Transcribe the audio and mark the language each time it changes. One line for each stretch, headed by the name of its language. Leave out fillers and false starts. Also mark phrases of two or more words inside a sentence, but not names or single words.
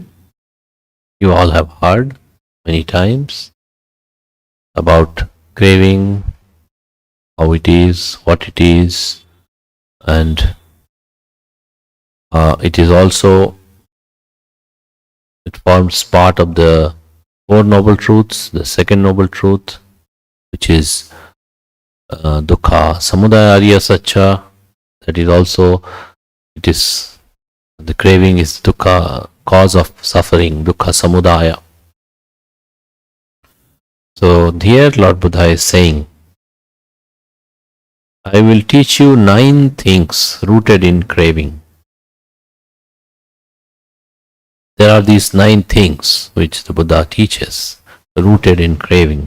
English: You all have heard many times about craving, how it is, what it is, and it is also, it forms part of the 4 noble truths, the second noble truth, which is
Pali: dukkha samudaya arya satcha.
English: That is also, it is, the craving is dukkha, cause of suffering,
Pali: dukkha samudaya.
English: So here Lord Buddha is saying, I will teach you 9 things rooted in craving. There are these 9 things which the Buddha teaches, rooted in craving.